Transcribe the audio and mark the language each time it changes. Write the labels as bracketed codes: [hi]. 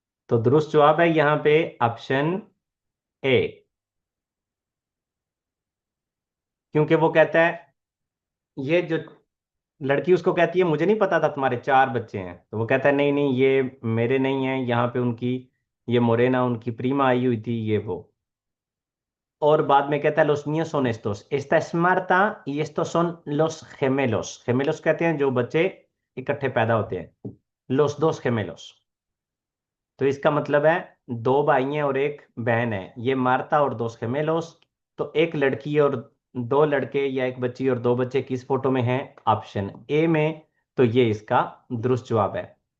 [hi] तो दुरुस्त जवाब है यहाँ पे ऑप्शन ए, क्योंकि वो कहता है, ये जो लड़की उसको कहती है मुझे नहीं पता था तुम्हारे 4 बच्चे हैं, तो वो कहता है नहीं नहीं ये मेरे नहीं हैं, यहाँ पे उनकी, ये मोरेना उनकी प्रीमा आई हुई थी, ये वो। और बाद में कहता है [es] los niños son estos, esta es Marta y estos son los gemelos। [hi] gemelos कहते हैं जो बच्चे इकट्ठे पैदा होते हैं, [es] los dos gemelos। [hi] तो इसका मतलब है 2 भाई हैं और एक बहन है, ये मार्ता और 2 gemelos। तो एक लड़की और 2 लड़के या एक बच्ची और 2 बच्चे किस फोटो में हैं? ऑप्शन ए में। तो ये इसका दुरुस्त जवाब है।